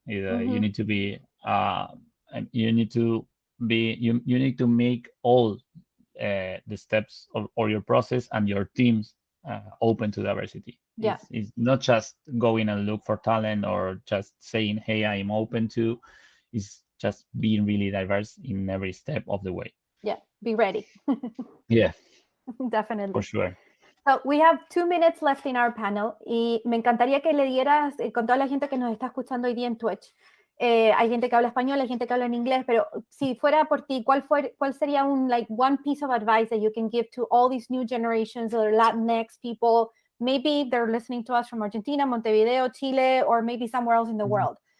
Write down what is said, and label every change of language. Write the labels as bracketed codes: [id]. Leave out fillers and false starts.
[en] You need to be you need to make all the steps or your process and your teams open to diversity. Yeah. It's not just going and look for talent or just saying, hey, I'm open to. It's just being really diverse in every step of the way. Yeah, be ready. Yeah, Definitely. for sure. So we have 2 minutes left in our panel [es] y me encantaría que le dieras con toda la gente que nos está escuchando hoy día en Twitch. Hay gente que habla español, hay gente que habla en inglés, pero si fuera por ti, ¿cuál sería [en] one piece of advice that you can give to all these new generations or Latinx people? Maybe they're listening to us from Argentina, Montevideo, Chile, or maybe somewhere else in the world.